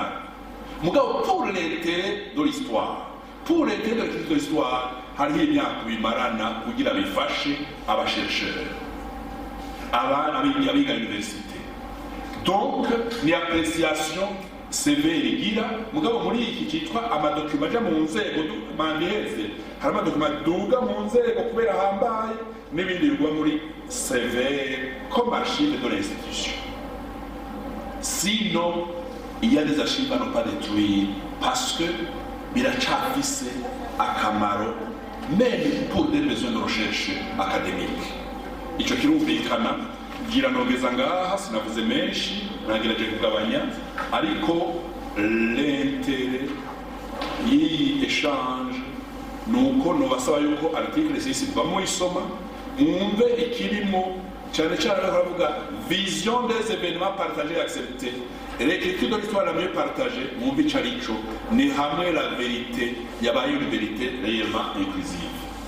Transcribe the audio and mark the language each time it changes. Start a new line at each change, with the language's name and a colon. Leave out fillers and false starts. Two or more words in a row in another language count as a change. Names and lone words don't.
French: Pour l'intérêt de l'histoire, il y a bien marana pour dire fâché à la chercheur, à l'université. Donc, il y a appréciation sévère.
Rundi: Mugabo muri iki cyitwa amadokuma aja mu nzego mandeze hari amadokuma duga mu nzego kubera hambaye n'ibindi bigwa muri sévère
French: comme archive de l'institution. Sinon, il y a des archives à ne pas détruire parce que
Rundi: biracafise akamaro
French: même pour des besoins de recherche académique.
Rundi: Ico kirumvikana gira nogeza ngaha sinavuze menshi nagerageje kugabanya ariko l'intérêt y'iyi échange nuko nobasaba yuko article 6 bamwe isoma mwumve ikirimo cyane cyane baravuga
French: vision des événements partagés et acceptés. L'écriture de l'histoire la mieux partagée,
Rundi: mwumve icarico ni hamwe
French: la vérité
Rundi: yabaye
French: une vérité réellement inclusive.